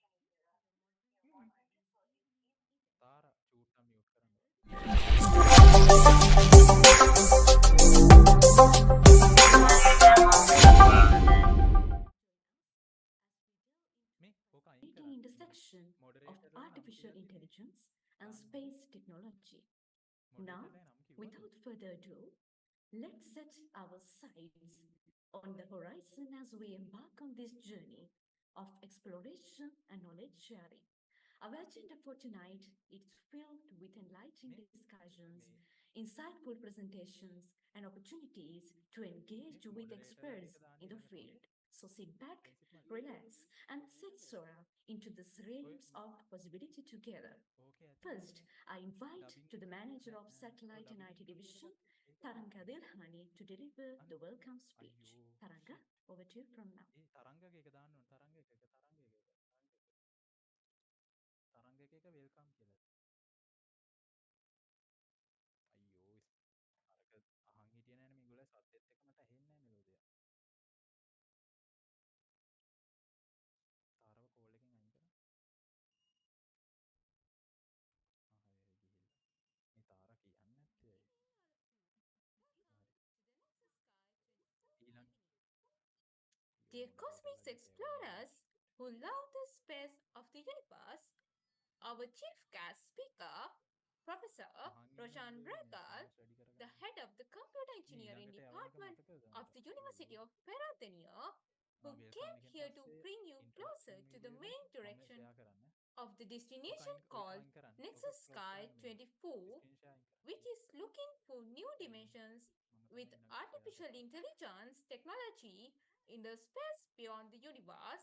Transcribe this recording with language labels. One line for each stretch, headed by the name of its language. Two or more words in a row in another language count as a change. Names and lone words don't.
Sinhala: තාර චූට්ටක් මියුට් කරන්න. මේ ඕක අයින් කරන්න.
English: Intersection of
Sinhala: මොඩරේටර්ලා නම්
English: artificial
Sinhala: කියලා තිබ්බේ.
English: intelligence and
Sinhala: තාන්න
English: space technology. Now,
Sinhala: මොඩරේටර්ලා නම් කිව්වද?
English: without further ado, let's set our sights on the horizon as we embark on this journey of exploration and knowledge sharing. Our agenda for tonight is filled with enlightening discussions, insightful presentations, and opportunities to engage with experts in the field. So sit back, relax, and set Sora into this realms of possibility together.
Sinhala: ඕකේ ඇති
English: First, I invite dubbing to the manager of
Sinhala: ඔය
English: Satellite and dubbing IT
Sinhala: එකක්
English: Division,
Sinhala: තියෙන එකක් ඒක
English: Taranga Dilhani, to deliver the welcome speech.
Sinhala: අයියෝ
English: Taranga, over to you from now.
Sinhala: ඒ තරංගක එක දාන්න ඕන තරංග එක වෙල්කම් කියලා. අයියෝ අරක අහන් හිටියේ නෑනේ මේගොල්ලෝ සද්දෙත් එක්ක මට ඇහෙන්නේ නෑ මෙලෝදිය. තාරව කෝල් එකෙන් අයින් කරා. හරි ගිහිල්ලා. මේ තාර කියන්නේ නැත්තේ ඇයි? හරි. ඊළඟ
English: Dear cosmic explorers who love the space of the universe, our chief guest speaker, Professor Roshan Regal, the head of the Computer Engineering Department of the University of Peradeniya, who came here to bring you closer to the main direction of the destination called Nexus Sky 24, which is looking for new dimensions with artificial intelligence technology in the space beyond the universe.